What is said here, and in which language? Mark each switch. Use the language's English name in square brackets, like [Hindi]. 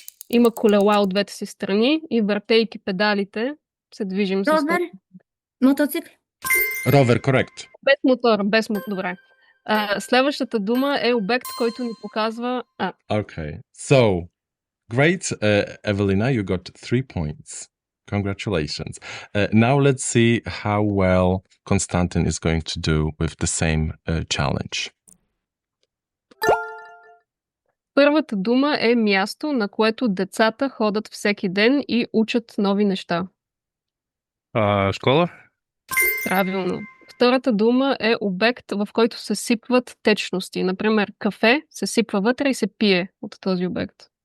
[Bulgarian] Има колела от двете си страни и въртейки педалите се движим с... [Polish] Rower? Motocykl? [English] Rower, correct. [Bulgarian] Без мотор, добре. Следващата дума е обект, който ни показва... [English] Okay, so, great, Evelina, you got 3 points. Congratulations. Now let's see how well Konstantin is going to do with the same challenge. [Bulgarian] Първата дума е място, на което децата ходят всеки ден и учат нови неща. [Russian] Школа? [Bulgarian] Правилно. Втората дума е обект, в който се сипват течности. Например, кафе се сипва вътре и се пие от този обект.